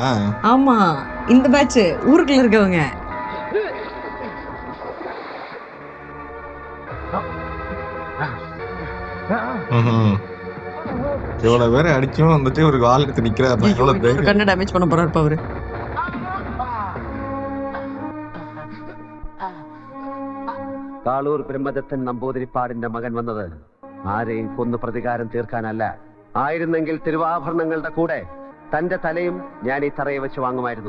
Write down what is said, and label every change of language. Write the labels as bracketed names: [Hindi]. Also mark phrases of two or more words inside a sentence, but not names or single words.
[Tamil] ஆமா, இந்த பேட்ச் ஊருக்குள்ள இருக்கவங்க. இவ்வளவு பேரை அடிச்சும் வந்துட்டு ஒரு கால் எடுத்து நிக்கிறாரு. எவ்வளவு தைரியம். கண்ணை டேமேஜ் பண்ண போறாரு அவரு. [Malayalam] കാളൂർ ബ്രഹ്മദത്തൻ നമ്പൂതിരിപ്പാടിന്റെ മകൻ വന്നത് ആരെയും കൊന്നു പ്രതികാരം തീർക്കാനല്ല. ആയിരുന്നെങ്കിൽ തിരുവാഭരണങ്ങളുടെ കൂടെ തന്റെ തലയും ഞാൻ ഈ തറയെ വെച്ച് വാങ്ങുമായിരുന്നു.